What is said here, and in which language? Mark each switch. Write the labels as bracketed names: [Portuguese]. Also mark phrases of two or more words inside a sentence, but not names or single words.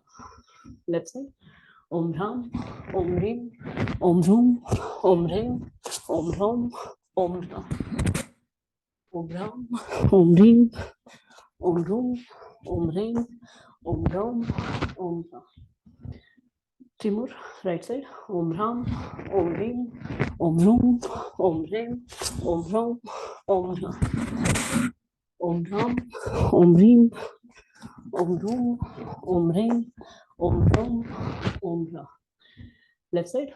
[English] Left side. [Sanskrit] Om Ram, Om Reem, Om Room, Om Dhem, Om Ram, Om Ram. Om Ram, Om Reem, Om Room, Om Dhem, Om Ram, Om Ram. [English] Three more. Right side. [Sanskrit] Om Ram, Om Reem, Om Room, Om Dhem, Om Ram, Om Ram. Om Ram, Om Reem, Om Room, Om Dhem, Om Ram, Om Ram. [English] Left side.